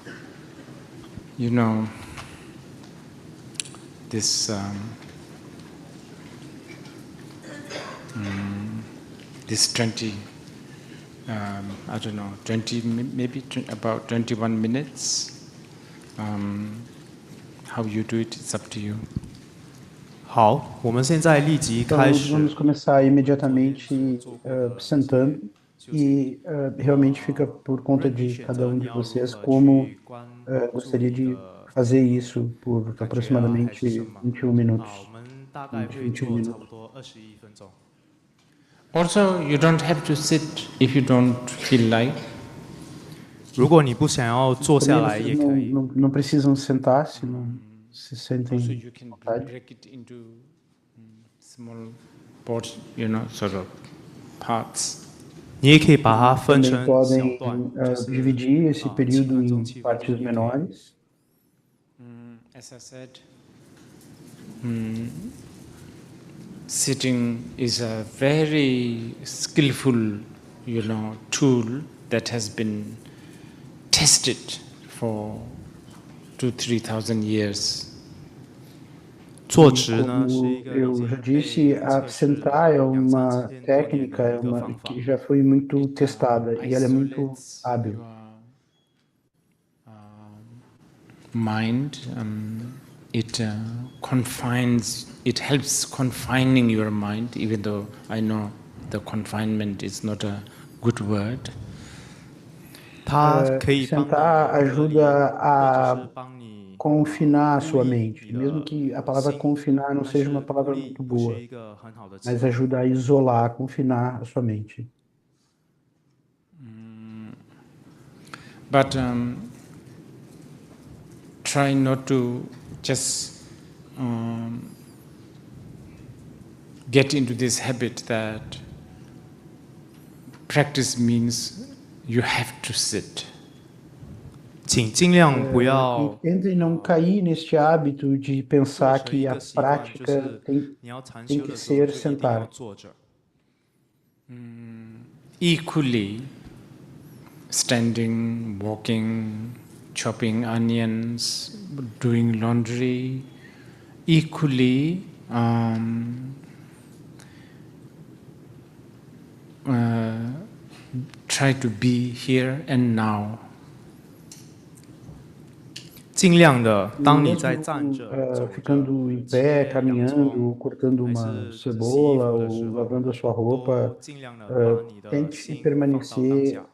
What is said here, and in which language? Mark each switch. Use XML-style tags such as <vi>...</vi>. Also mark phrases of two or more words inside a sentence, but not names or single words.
<en>this this 20, I don't know, 20 maybe about 21 minutes. How you do it, it's up to you.</en> <zh>好，我们现在立即</zh> <pt>Então,</pt> <zh>开始。</zh> <pt>vamos começar imediatamente sentando e realmente fica por conta de cada um de vocês como gostaria de fazer isso por aproximadamente 21 minutos.</pt> <zh>大概会 21 做差</zh> <pt>minutos.</pt> <zh>不多21分钟。</zh> <en>Also, you don't have to sit if you don't feel like.</en> <zh>如果你不想要坐下</zh> <pt>Também</pt> <zh>来</zh> <pt>vocês</pt> <zh>也可以。</zh> <pt>não precisam sentar se não se</pt> <en>Also,</en> <pt>sentem</pt> <en>you can</en> <pt>vontade.</pt> <en>break it into small parts, sort of parts.</en> <zh>你也可以把它分</zh> <pt>Também</pt> <zh>成小</zh> <pt>podem</pt> <zh>段，</zh> <pt>dividir esse período</pt> <zh>7分钟、</zh> <pt>em</pt> <zh>7分钟</zh> <pt>partes</pt> <zh>也可以。</zh> <pt>menores.</pt> <en>As I said, sitting is a very skillful, tool that has been tested for 2,000-3,000 years.</en> <zh>坐直呢是</zh> <pt>Como</pt> <zh>一个</zh> <pt>eu já disse, sentar é uma técnica que já foi muito testada e ela é muito hábil.</pt> <en>Mind, it helps confining your mind, even though I know the confinement is not a good word.</en> <zh>它可以帮你</zh> <pt>Sentar</pt> <zh>隔离，</zh> <pt>ajuda</pt> <zh>或者</zh> <pt>a</pt> <zh>是帮你</zh> <pt>confinar a sua</pt> <zh>孤立</zh> <pt>mente,</pt> <zh>你</zh> <pt>mesmo</pt> <zh>的</zh> <pt>que a palavra</pt> <zh>心，</zh> <pt>confinar não</pt> <zh>但</zh> <pt>seja uma</pt> <zh>是孤</zh> <pt>palavra</pt> <zh>立</zh> <pt>muito</pt> <zh>不是</zh> <pt>boa,</pt> <zh>一个很好的词</zh> <pt>mas ajuda a isolar, a confinar a sua mente.</pt> <en>But try not to just get into this habit that practice means you have to sit.</en> <zh>请尽量不要</zh> <pt>Tentem não cair neste hábito de</pt> <zh>做</zh> <pt>pensar</pt> <zh>成一</zh> <pt>que a</pt> <zh>个习惯，就</zh> <pt>prática</pt> <zh>是</zh> <pt>tem,</pt> <zh>你要禅</zh> <pt>tem</pt> <zh>修</zh> <pt>que</pt> <zh>的时候</zh> <pt>ser</pt> <zh>就一定要</zh> <pt>sentar.</pt> <zh>坐着。</zh> <en>Equally, standing, walking, chopping onions, doing laundry, equally try to be here and now.</en> <zh>尽量的，当你在站着、走</zh> <pt>ficando em</pt> <zh>着、</zh> <pt>pé,</pt> <zh>切洋葱，</zh> <pt>caminhando, cortando</pt> <zh>还</zh> <pt>uma</pt> <zh>是洗衣</zh> <pt>cebola</pt> <zh>服的时</zh> <pt>ou</pt> <zh>候，</zh> <pt>lavando a sua</pt> <zh>都</zh> <pt>roupa,</pt> <zh>尽量的把你的</zh> <pt>tente</pt> <zh>心放到当</zh> <pt>permanecer</pt> <zh>下。</zh>